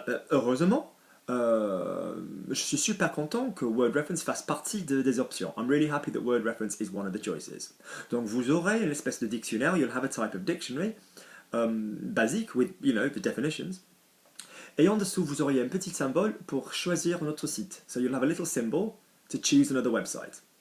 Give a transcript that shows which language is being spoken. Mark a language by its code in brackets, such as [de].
[fr] Heureusement, je suis super content que Word Reference fasse partie des options. [en] I'm really happy that Word Reference is one of the choices. [fr] Donc vous aurez une espèce de dictionnaire, [en] you'll have a type of dictionary, basic with, the definitions. [fr] Et en dessous, vous aurez un petit symbole pour choisir un autre site. [en] So you'll have a little symbol to choose another website.